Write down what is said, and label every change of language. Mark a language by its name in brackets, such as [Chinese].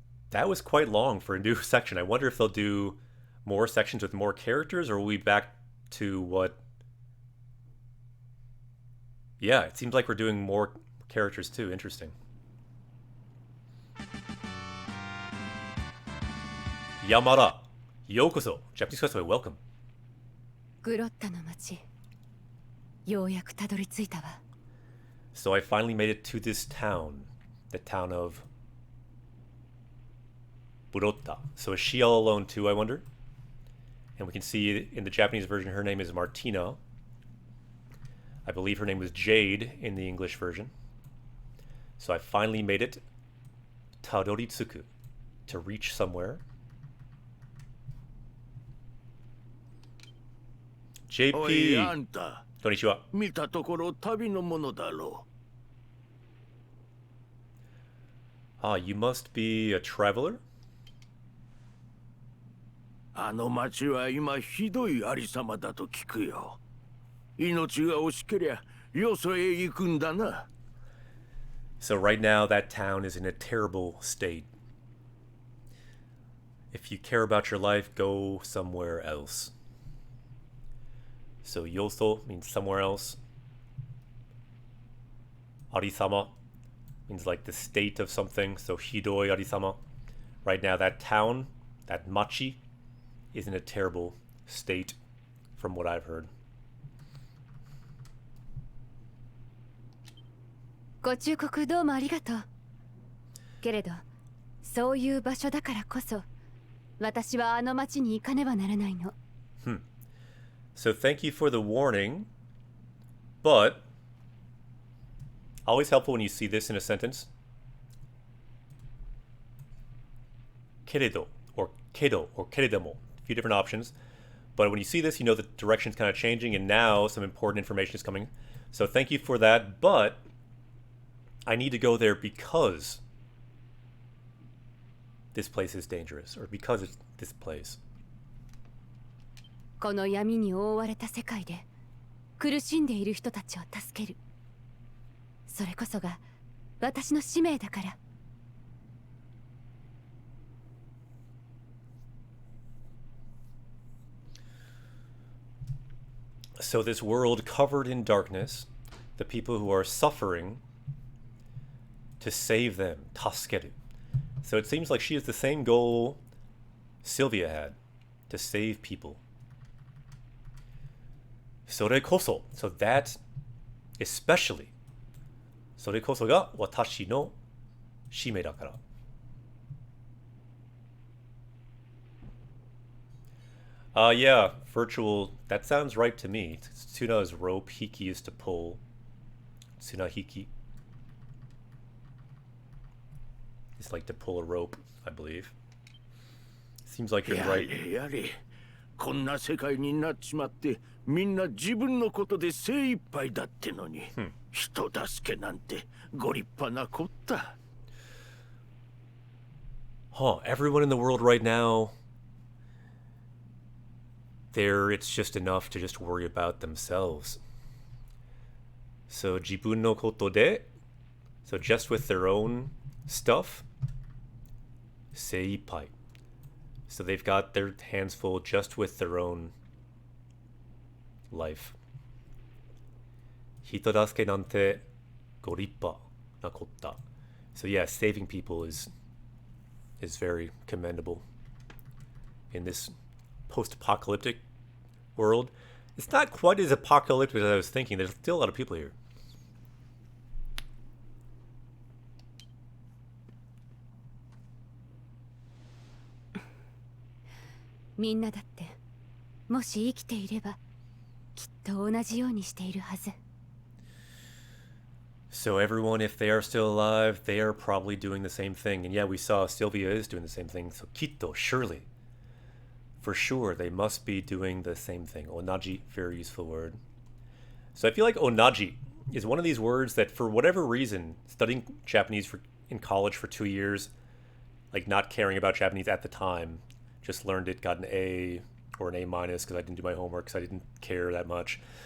[English] That was quite long for a new section. I wonder if they'll do more sections with more characters, or will we back to what... Yeah, it seems like we're doing more characters too. Interesting. Yamada, yokoso. Japanese Quest, welcome. [Japanese] グロッタの町、ようやくたどり着いたわ。 [English] So I finally made it to this town, the town of Burotta. So is she all alone too, I wonder? And we can see in the Japanese version her name is Martina. I believe her name was Jade in the English version. So I finally made it Tadoritsuku, to reach somewhere. [Japanese] おい、あ JP, んた、こんにちは。見たところ旅のものだろ [English] Ah, you must be a traveler? [Japanese] う。あの町は今ひどいありさまだと聞くよ。命が惜しけりゃ、よそへ行くんだな。 [English] So right now that town is in a terrible state. If you care about your life, go somewhere else. So yoso means somewhere else. Arisama means like the state of something. So [Japanese] hidoi arisama. [English] Right now that town, that machi, is in a terrible state from what I've heard. [Japanese] ご忠告どうもありがとう。けれど、そういう場所だからこそ、私はあの町に行かねばならないの。 [English] So thank you for the warning, but always helpful when you see this in a sentence. Keredo or keredemo, a few different options. But when you see this, you know the direction's kind of changing, and now some important information is coming. So thank you for that, but I need to go there because this place is dangerous, or because it's this place. [Japanese] この闇に覆われた世界で苦しんでいる人たちを助ける。それこそが私の使命だから。 [English] So this world covered in darkness, the people who are suffering, to save them, taskeru. So it seems like she has the same goal Sylvia had, to save people. [Japanese] それこそ, [English] so that especially, [Japanese] それこそが私の使命だから. [English] Yeah, virtual. That sounds right to me. Tsuna is rope, hiki is to pull. Tsuna hiki. It's like to pull a rope, I believe. Seems like you're [Japanese] や [English] right. [Japanese] れやれこんな世界になっちまってみんな自分のことで精一杯だってのに、人助けなんてご立派なこった。 [English] Huh, everyone in the world right now, it's just enough to just worry about themselves. So, [Japanese] jibun no koto de, [English] so just with their own stuff, seippai. So they've got their hands full just with their own life. [Japanese] Hitodasuke nante gorippa na kotta. [English] So yeah, saving people is very commendable in this post-apocalyptic world. It's not quite as apocalyptic as I was thinking. There's still a lot of people here. [Japanese] みんなだってもし生きていればきっと同じようにしているはず。 [English] So everyone, if they are still alive, they are probably doing the same thing. And yeah, we saw Sylvia is doing the same thing. So kitto, surely. For sure, they must be doing the same thing. Onaji, very useful word. So I feel like onaji is one of these words that for whatever reason, studying Japanese in college for 2 years, like not caring about Japanese at the time, just learned it, got an A or an A minus because I didn't do my homework because I didn't care that much.